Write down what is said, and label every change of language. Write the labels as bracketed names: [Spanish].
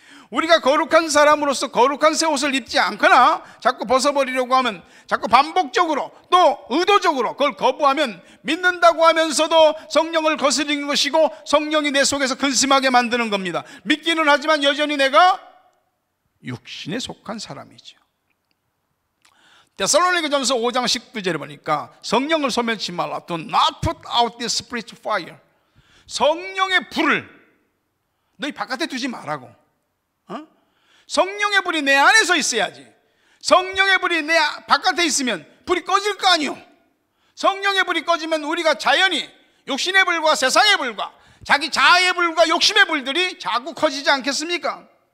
[Korean] 우리가 거룩한 사람으로서 거룩한 새 옷을 입지 않거나 자꾸 벗어버리려고 하면, 자꾸 반복적으로 또 의도적으로 그걸 거부하면 믿는다고 하면서도 성령을 거스르는 것이고 성령이 내 속에서 근심하게 만드는 겁니다. 믿기는 하지만 여전히 내가 육신에 속한 사람이죠. 데살로니가전서 5장 19절에 보니까 성령을 소멸치 말라. [English] Do not put out the spiritual fire. [Korean] 성령의 불을 너희 바깥에 두지 말라고. 성령의 불이 내 안에서 있어야지. 성령의 불이 내 바깥에 있으면 불이 꺼질 거 아니요. 성령의 불이 꺼지면 우리가 자연히 욕심의 불과 세상의 불과 자기 자아의 불과 욕심의 불들이 자꾸 커지지 않겠습니까?